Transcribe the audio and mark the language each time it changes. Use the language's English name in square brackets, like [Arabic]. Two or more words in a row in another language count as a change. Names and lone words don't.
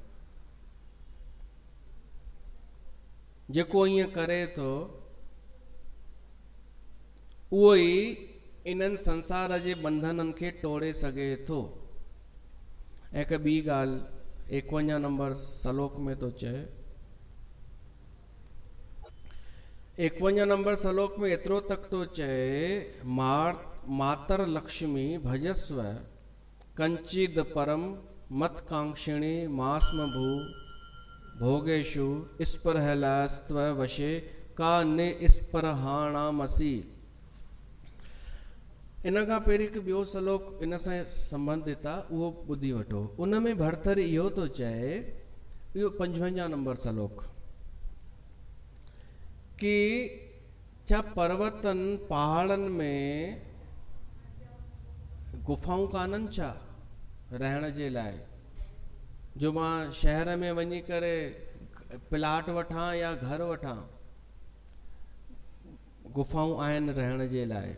[Sindhi] जेको ईअं करे थो उहो ई इन्हनि संसार जे बंधननि खे तोड़े सघे थो। ऐं हिकु ॿी ॻाल्हि 51 नंबर सलोक में थो चए, 51 नंबर सलोक में एतिरो तक थो चए, [Sanskrit] मातर लक्ष्मी भजस्व कंचिद परम मत कांक्षिणी मास्म भू भोगेशु स्पृहलास्त्व वशे का निस्पृहाणामसि। [Sindhi] इन खां पहिरीं हिकु ॿियो सलोक इन सां संबंधित आहे, उहो ॿुधी वठो। उन में भरतरी इहो थो चए, इहो 55 नंबर सलोक, कि छा पर्वतनि पहाड़नि में गुफ़ाऊं कान्हनि छा रहण जे लाइ, जो मां शहर में वञी करे प्लाट वठां या घर वठां, गुफ़ाऊं आहिनि रहण जे लाइ।